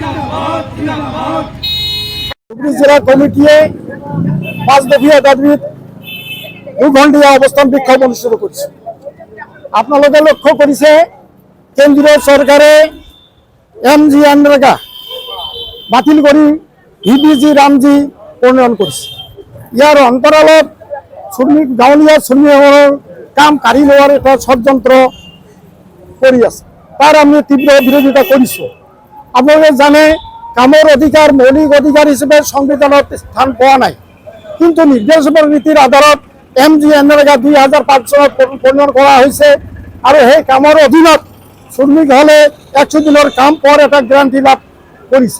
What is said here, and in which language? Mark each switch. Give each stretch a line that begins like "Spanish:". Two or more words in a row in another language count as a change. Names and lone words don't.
Bangla: জেলা কমিটি 5 দফিয়া দাবির 2 ঘণ্টা অবস্থান বিক্ষোভ অনুষ্ঠিত করছে। আপনারা লক্ষ্য করেছে কেন্দ্রীয় সরকারে এমজিএনরেগা বাতিল করে ভিবিজি রামজি প্রণয়ন করছে।
Assamese: ইয়ার অন্তরালত শ্রমিক গাঁৱলীয়া শ্রমিকসকলৰ কাম কাঢ়ি লোৱাৰ এটা ষড়যন্ত্র কৰি আছে, তার আমি তীব্র বিরোধিতা কৰিছো। আপোনালোকে জানে কামৰ অধিকাৰ মৌলিক অধিকাৰ হিচাপে সংবিধানত স্থান পোৱা নাই, কিন্তু নিৰ্দেশকৰ নীতিৰ আধাৰত এমজিএনৰেগা 2005 চনত প্ৰণয়ন কৰা হৈছে আৰু সেই কামৰ অধীনত শ্ৰমিক হলে 100 দিনৰ কাম পোৱাৰ এটা গ্যাৰাণ্টি লাভ কৰিছে।